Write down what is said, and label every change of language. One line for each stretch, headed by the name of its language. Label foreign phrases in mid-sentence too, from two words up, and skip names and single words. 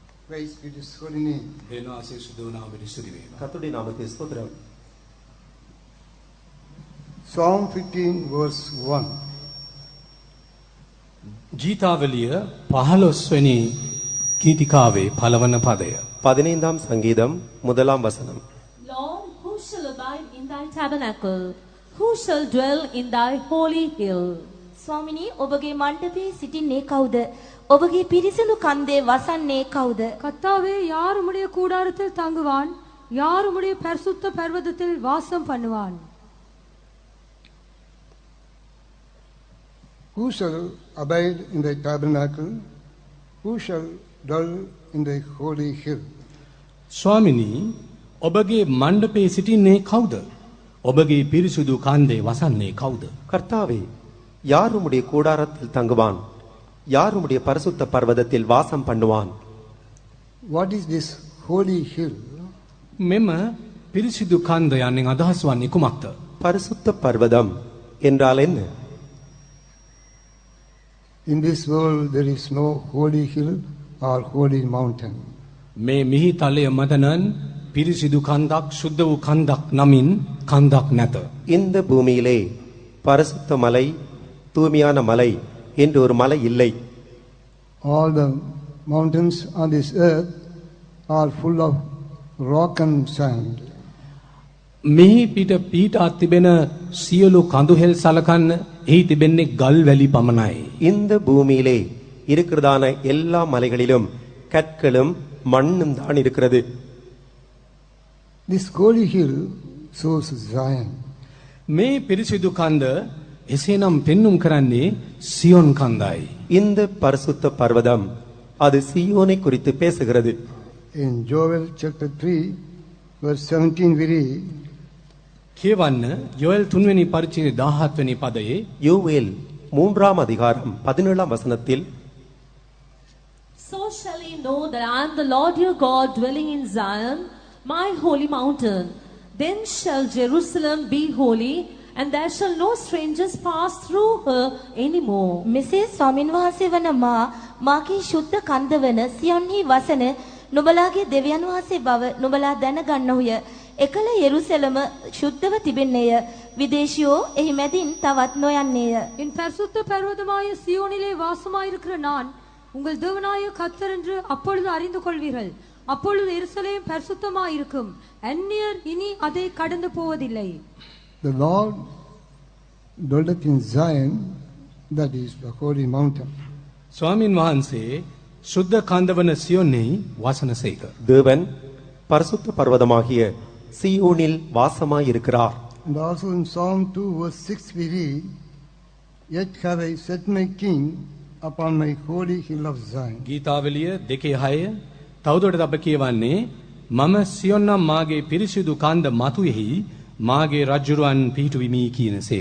English: Praise be to His holy name.
Tamil: கர்த்தருடைய நாமத்தை ஸ்தோத்திரம்.
English: Psalm 15 verse 1.
Sinhala: ගීතාවලිය 15 වෙනි ගීතිකාවේ පළවන පදය.
Tamil: 15ாம் சங்கீதம் முதலாம் வசனம்.
English: Lord, who shall abide in thy tabernacle? Who shall dwell in thy holy hill?
Sinhala: ස්වාමිනී ඔබගේ මණ්ඩපයේ සිටින්නේ කවුද? ඔබගේ පිරිසිදු කන්දේ වසන්නේ කවුද?
Tamil: கர்த்தாவே யார் உம்முடைய கூடாரத்தில் தங்குவான்? யார் உம்முடைய பரிசுத்த பர்வதத்தில் வாசம் பண்ணுவான்?
English: Who shall abide in thy tabernacle? Who shall dwell in thy holy hill?
Sinhala: ස්වාමිනී ඔබගේ මණ්ඩපයේ සිටින්නේ කවුද? ඔබගේ පිරිසුදු කන්දේ වසන්නේ කවුද?
Tamil: கர்த்தாவே, யார் உம்முடைய கூடாரத்தில் தங்குவான்? யார் உம்முடைய பரிசுத்த பர்வதத்தில் வாசம் பண்ணுவான்?
English: What is this holy hill?
Sinhala: මෙම පිරිසිදු කන්ද යන්නේ අදහස් වන්නේ කුමක්ද?
Tamil: பரிசுத்த பர்வதம் என்றால் என்ன?
English: In this world there is no holy hill or holy mountain.
Sinhala: මේ මිහි තලය මත නම් පිරිසිදු කන්දක් සුද්ධ වූ කන්දක් නමින් කන්දක් නැත.
Tamil: இந்த பூமியிலே பரிசுத்த மலை, தூய்மையான மலை என்று ஒரு மலை இல்லை.
English: All the mountains on this earth are full of rock and sand.
Sinhala: මෙහි පිට පීඨා තිබෙන සියලු කඳුහෙල් සලකන්න එහි තිබෙන්නේ ගල් වැලි පමණයි.
Tamil: இந்த பூமியிலே இருக்கிறதான எல்லா மலைகளிலும் கற்களும் மண்ணும் தான் இருக்கிறது.
English: This holy hill shows Zion.
Sinhala: මේ පිරිසිදු කන්ද එසේනම් පෙන්눔 කරන්නේ සියොන් කන්දයි.
Tamil: இந்த பரிசுத்த பர்வதம் அது சீயோனை குறித்து பேசுகிறது.
English: In Joel chapter 3 verse 17 we read,
Sinhala: කියවන්න යෝෙල් 3 වෙනි පරිච්ඡේදයේ 17 වෙනි පදයේ
Tamil: யோவேல் 3ஆம் அதிகாரம் 17ஆம் வசனத்தில்,
English: So shall ye know that I am the Lord your God dwelling in Zion, my holy mountain. Then shall Jerusalem be holy, and there shall no strangers pass through her anymore.
Sinhala: මෙසේ ස්වාමින් වහන්සේ වන මාගේ ශුද්ධ කන්ද වන සියොන්හි වසන නුඹලාගේ දෙවියන් වහන්සේ බව නුඹලා දැනගන්නහුය. එකල යෙරුසලම ශුද්ධව තිබෙන්නේය. විදේශියෝ එහි මැදින් තවත් නොයන්නේය.
Tamil: என் பரிசுத்த பர்வதமாய சியோனிலே வாசமாயிருக்கிற நான் உங்கள் தேவனாய கர்த்தர் என்று அப்பொழுது அறிந்து கொள்வீர்கள். அப்பொழுது எருசலேம் பரிசுத்தமாயிருக்கும். அந்நியர் இனி அதை கடந்து போவதில்லை.
English: the Lord dwelleth in Zion, that is the holy mountain.
Sinhala: ස්වාමින් වහන්සේ සුද්ධ කන්දවන සියොන්ෙහි වාසනසේක.
Tamil: தேவன் பரிசுத்த பர்வதமாகிய சீயோனில் வாசமாயிருக்கிறார்.
English: And also in Psalm 2 verse 6 we read, Yet have I set my king upon my holy hill of Zion.
Sinhala: ගීතාවලිය 2:6 තවදුරටත් අප කියවන්නේ මම සියොන් නම් මාගේ පිරිසිදු කන්ද මතුයෙහි මාගේ රජුරුවන් පිහිටුවිමි කියනසේක.